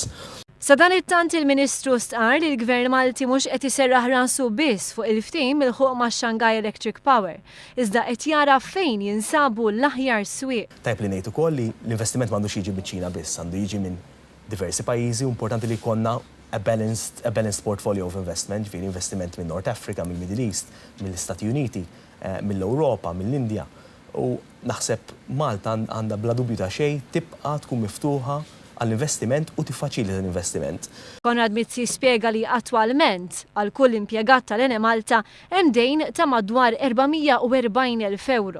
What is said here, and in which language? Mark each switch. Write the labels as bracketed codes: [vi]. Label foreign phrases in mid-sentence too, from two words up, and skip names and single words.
[mt] Sa dan it-tant il-Ministru stqarr li l-Gvern Malti mhux qed iserraħ rasu biss fuq il-ftehim il-ħuq ma' Shanghai Electric Power, iżda qed jara fejn jinsabu l-aħjar swieq. Tajb li ngħid ukoll li l-investiment m'għandux jiġi miċ-Ċina biss, għandu jiġi minn diversi pajjiżi, importanti li jkollna [en] a balanced portfolio of investment, [mt] ġifieri investiment minn North Africa, mill-Middle East, mill-Istati Uniti, mill-Ewropa, mill-Indja. U naħseb Malta għandha bla dubju ta' xejn tibqa' tkun miftuħa għall-investiment u tiffaċilita l-investiment. Konrad Mizzi spjega li attwalment għal kull impjegat tal-Ene Malta hemm dejn ta' madwar 440,000 euro.